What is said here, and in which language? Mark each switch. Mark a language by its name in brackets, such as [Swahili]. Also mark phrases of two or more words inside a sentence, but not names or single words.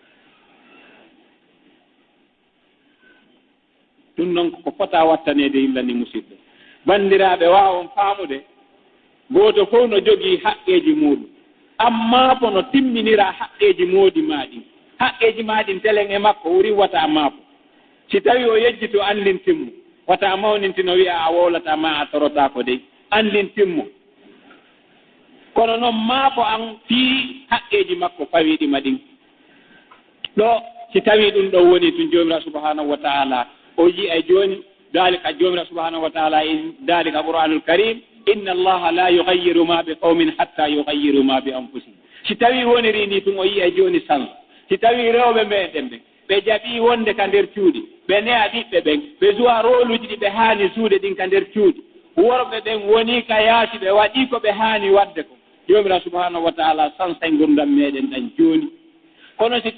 [Fula] ɗum noon ko fota wattaneede hillani musidɗo banndiraaɓe waawon faamude gooto fof no jogii haqqeeji muɗum amma bono timminira haqqeeji moodi maaɗin haqqeeji maaɗin telen e makko wuri wata maapo si tawi o yejjito andintimmo wata mawnintino wiya a wowlata ma a torotaako dey andintimmo kono noon maapo an fii haqqeeji makko fawiɗima ɗin ɗo si tawi ɗum ɗo woni tun joomira [Arabic] سبحانه وتعالى [Fula] o yiya jooni dalika joomira [Arabic] سبحانه وتعالى [Fula] in dalika [Arabic] القرآن الكريم إن الله لا يغير ما بقوم حتى يغيروا ما بأنفسهم [Fula] si tawi woniri ni tun o yiya jooni san si tawi rewɓe meɗen ɓe ɓe jaɓii wonde ka nder cuuɗi ɓe ne'a ɓiɓɓe ɓen ɓe suwa roluji ɗi ɓe haani suude ɗin ka nder cuuɗi worɓe ɓen woni ka yaasi ɓe waɗii ko ɓe haani waɗde ko joomira [Arabic] سبحانه وتعالى [Fula] sansay gurdam meɗen ɗan jooni kono si